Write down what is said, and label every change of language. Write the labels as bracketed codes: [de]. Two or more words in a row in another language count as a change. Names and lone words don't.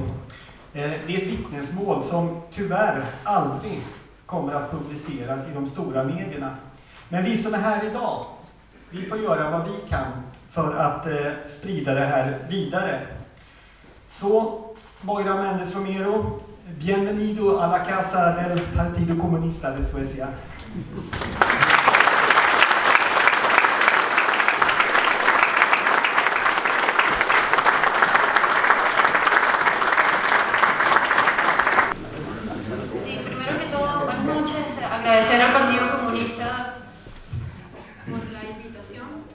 [sv] Det är ett vittnesmål som tyvärr aldrig kommer att publiceras i de stora medierna. Men vi som är här idag, vi får göra vad vi kan för att sprida det här vidare. [es] Så, Moira Mendes Romero, bienvenido a la casa del Partido Comunista de Suecia. Agradecer al Partido Comunista por la invitación.